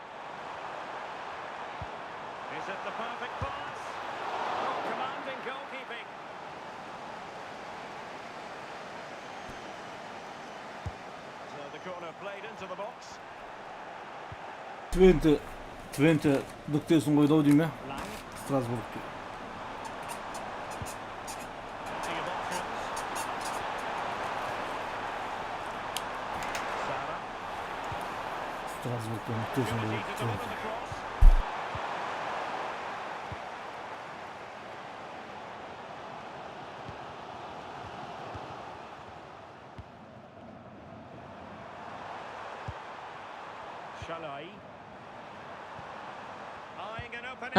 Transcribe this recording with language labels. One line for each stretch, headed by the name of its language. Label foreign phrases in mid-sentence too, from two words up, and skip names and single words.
English: Is it the perfect pass? Oh, commanding goalkeeping. So the corner played into the box.
Kazakh: Twente нүктесін қойды ау деймін я
English: Lang.
Kazakh: Страсбургке.
English: Plenty of options. Sara.
Kazakh: Страсбургке нүктесін
English: Opportunity to deliver
Kazakh: қойды.
English: the cross. Shalai. Eyeing an opening.